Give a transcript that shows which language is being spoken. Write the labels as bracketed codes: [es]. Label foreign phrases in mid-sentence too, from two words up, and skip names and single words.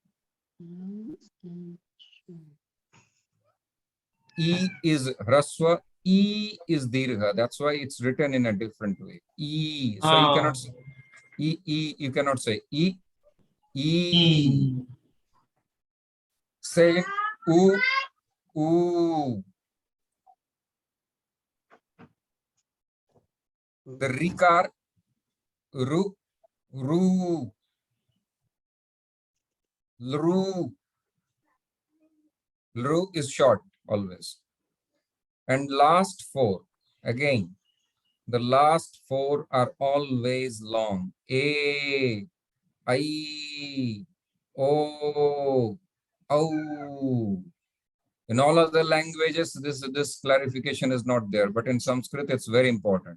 [en] E is Hraswa, E is dirgha. That's why it's written in a different way. E. So you cannot say E. You cannot say E. E. Say U. U. The rikar ru. Ru. Ru. Ru is short always. And last four again. The last four are always long. A, I, O, O. In all other languages, this clarification is not there, but in Sanskrit, it's very important.